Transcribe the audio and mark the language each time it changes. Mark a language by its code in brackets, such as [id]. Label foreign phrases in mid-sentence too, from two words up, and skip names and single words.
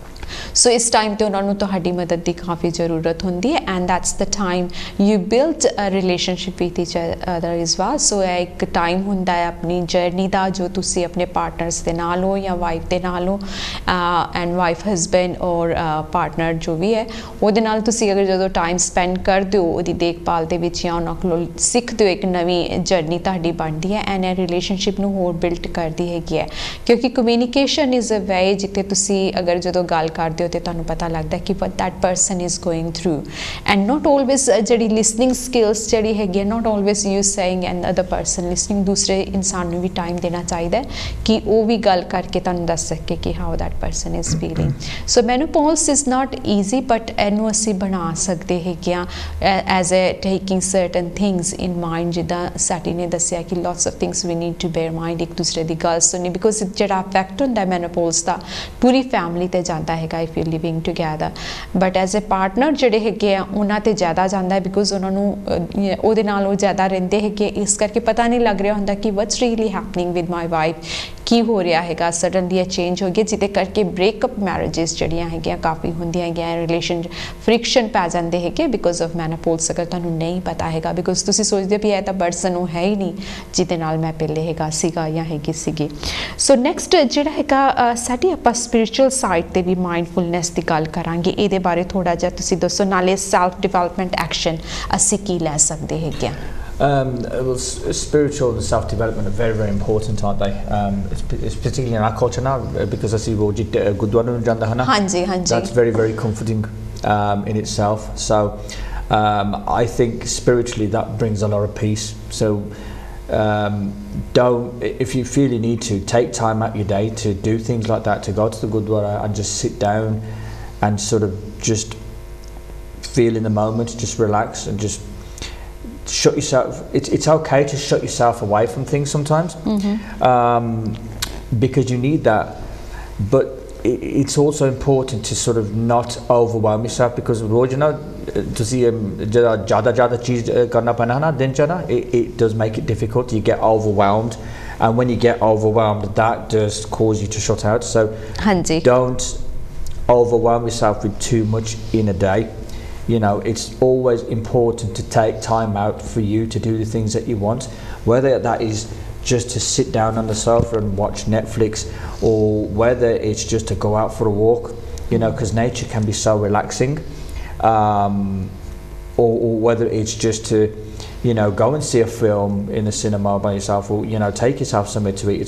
[pa] ਸੋ ਇਸ ਟਾਈਮ ਤੇ ਉਹਨਾਂ ਨੂੰ ਤੁਹਾਡੀ ਮਦਦ ਦੀ ਕਾਫੀ ਜ਼ਰੂਰਤ ਹੁੰਦੀ ਹੈ [en] and that's the time you build a relationship with each other [pa] ਇਜ਼ ਵਾ ਸੋ ਇਹ ਇੱਕ ਟਾਈਮ ਹੁੰਦਾ ਹੈ ਆਪਣੀ ਜਰਨੀ ਦਾ ਜੋ ਤੁਸੀਂ ਆਪਣੇ ਪਾਰਟਨਰਸ ਦੇ ਨਾਲ ਹੋ ਜਾਂ ਵਾਈਫ ਦੇ ਨਾਲ ਹੋ [en] and wife husband [pa] ਔਰ ਪਾਰਟਨਰ ਜੋ ਵੀ ਹੈ ਉਹਦੇ ਨਾਲ ਤੁਸੀਂ ਅਗਰ ਜਦੋਂ [en] time spend [pa] ਕਰਦੇ ਹੋ ਉਹਦੀ ਦੇਖਭਾਲ ਦੇ ਵਿੱਚ ਜਾਂ ਉਹਨਾਂ ਕੋਲੋਂ ਸਿੱਖਦੇ ਹੋ ਇੱਕ ਨਵੀਂ ਜਰਨੀ ਤੁਹਾਡੀ ਬਣਦੀ ਹੈ ਐਂਡ ਇਹ ਰਿਲੇਸ਼ਨਸ਼ਿਪ ਨੂੰ ਹੋਰ ਬਿਲਡ ਕਰਦੀ ਹੈਗੀ ਹੈ ਕਿਉਂਕਿ [en] communication is a way [pa] ਜਿੱਥੇ ਤੁਸੀਂ ਅਗਰ ਜਦੋਂ ਗੱਲ ਕਰਦੇ ਹੋ ਤੇ ਤੁਹਾਨੂੰ ਪਤਾ ਲੱਗਦਾ ਕਿ [en] what that person is going through and not always [pa] ਜਿਹੜੀ [en] listening skills [pa] ਜਿਹੜੀ ਹੈਗੀ ਹੈ [en] not always you saying and other person listening [pa] ਦੂਸਰੇ ਇਨਸਾਨ ਨੂੰ ਵੀ ਟਾਈਮ ਦੇਣਾ ਚਾਹੀਦਾ ਹੈ ਕਿ ਉਹ ਵੀ ਗੱਲ ਕਰਕੇ ਤੁਹਾਨੂੰ ਦੱਸ ਸਕੇ ਕਿ [en] how that person is feeling so menopause is not easy but [pa] ਇਹਨੂੰ ਅਸੀਂ ਬਣਾ ਸਕਦੇ ਹੈਗੇ ਆ [en] as a taking certain things in mind [pa] ਜਿੱਦਾਂ ਸੈਟੀ ਨੇ ਦੱਸਿਆ ਕਿ [en] lots of things we need to bear mind ਇੱਕ [pa] ਦੂਸਰੇ ਦੀ ਗੱਲ ਸੁਣਨੀ because ਜਿਹੜਾ ਇਫੈਕਟ ਹੁੰਦਾ ਹੈ menopause ਦਾ ਪੂਰੀ ਫੈਮਿਲੀ ਤੇ ਜਾਂਦਾ ਹੈਗਾ [en] if you're living together but as a partner [pa] ਜਿਹੜੇ ਹੈਗੇ ਆ ਉਹਨਾਂ ਤੇ ਜ਼ਿਆਦਾ ਜਾਂਦਾ ਹੈ because ਉਹਨਾਂ ਨੂੰ ਉਹਦੇ ਨਾਲ ਉਹ ਜ਼ਿਆਦਾ ਰਹਿੰਦੇ ਹੈਗੇ ਇਸ ਕਰਕੇ ਪਤਾ ਨਹੀਂ ਲੱਗ ਰਿਹਾ ਹੁੰਦਾ ਕਿ [en] what's really happening with my wife [pa] ਕੀ ਹੋ ਰਿਹਾ ਹੈਗਾ ਸਡਨਲੀ ਇਹ ਚੇਂਜ ਹੋ ਗਿਆ ਜਿਹਦੇ ਕਰਕੇ [en] breakup marriages [pa] ਜਿਹੜੀਆਂ ਹੈਗੀਆਂ ਕਾਫੀ ਹੁੰਦੀਆਂ ਹੈਗੀਆਂ [en] relation friction [pa] ਪੈ ਜਾਂਦੇ ਹੈਗੇ [en] because of menopause [pa] ਅਗਰ ਤੁਹਾਨੂੰ ਨਹੀਂ ਪਤਾ ਹੈਗਾ ਬਿਕੋਜ਼ ਤੁਸੀਂ ਸੋਚਦੇ ਵੀ ਇਹ ਤਾਂ ਪਰਸਨ ਉਹ ਹੈ ਹੀ ਨਹੀਂ ਜਿਹਦੇ ਨਾਲ ਮੈਂ ਪਹਿਲੇ ਹੈਗਾ ਸੀਗਾ ਜਾਂ ਹੈਗੀ ਸੀਗੀ [en] so next [pa] ਜਿਹੜਾ ਹੈਗਾ ਸਾਡੀ ਆਪਾਂ [en] spiritual side [pa] ਤੇ ਵੀ ਮਾਈਂਡਫੁਲਨੈਸ ਦੀ ਗੱਲ ਕਰਾਂਗੇ ਇਹਦੇ ਬਾਰੇ ਥੋੜਾ ਜਿਹਾ ਤੁਸੀਂ ਦੱਸੋ ਨਾਲੇ [en] self development action [pa] ਅਸੀਂ ਕੀ ਲੈ ਸਕਦੇ ਹੈਗੇ [en] Well, spiritual and self-development are very, very important, aren't they? It's particularly in our culture now, because I see Gurdwara [pa] ਜਾਂਦਾ ਹੈ ਨਾ. [en] Hanji. That's very, very comforting in itself. So I think spiritually that brings a lot of peace. So don't, if you feel you need to, take time out your day to do things like that, to go to the Gurdwara and just sit down and sort of just feel in the moment, just relax and just shut yourself. It's okay to shut yourself away from things sometimes, because you need that. But it's also important to sort of not overwhelm yourself, because you know, [pa] ਤੁਸੀਂ ਜ਼ਿਆਦਾ ਚੀਜ਼ ਕਰਨਾ ਪੈਣਾ ਨਾ ਦਿਨ ਚ ਨਾ [en] it does make it difficult. You get overwhelmed, and when you get overwhelmed, that does cause you to shut out. So don't overwhelm yourself with too much in a day. You know, it's always important to take time out for you to do the things that you want, whether that is just to sit down on the sofa and watch Netflix, or whether it's just to go out for a walk, you know, because nature can be so relaxing, or whether it's just to, you know, go and see a film in the cinema by yourself, or, you know, take yourself somewhere to eat.